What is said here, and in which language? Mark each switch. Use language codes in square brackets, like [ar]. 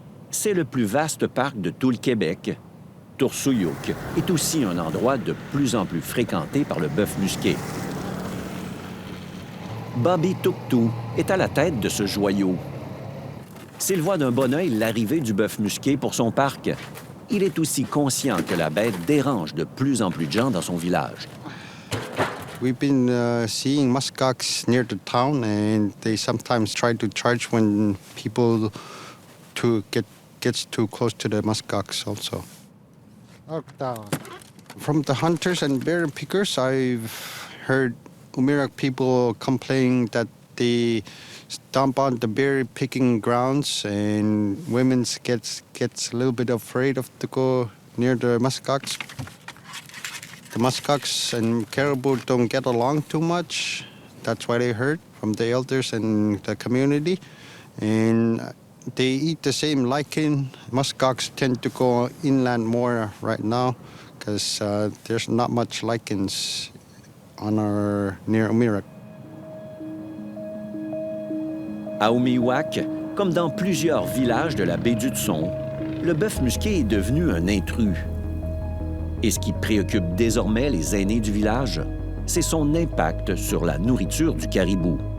[fr] C'est le plus vaste parc de tout le Québec. Tursuyuk est aussi un endroit de plus en plus fréquenté par le bœuf musqué. Bobby Tuktu est à la tête de ce joyau. S'il voit d'un bon œil l'arrivée du bœuf musqué pour son parc, il est aussi conscient que la bête dérange de plus en plus de gens dans son village. [en] We've been seeing muskox near the town, and they sometimes try to charge when people gets too close to the muskox also. From the hunters and bear pickers, I've heard Umihuac people complain that they stomp on the berry picking grounds, and women gets a little bit afraid of to go near the muskox. The muskox and caribou don't get along too much. That's why they heard from the elders and the community. And they eat the same lichen. Muskox tend to go inland more right now because there's not much lichens near Umihuac. [fr] À Umihuac, comme dans plusieurs villages de la baie d'Hudson, le bœuf musqué est devenu un intrus. Et ce qui préoccupe désormais les aînés du village, c'est son impact sur la nourriture du caribou.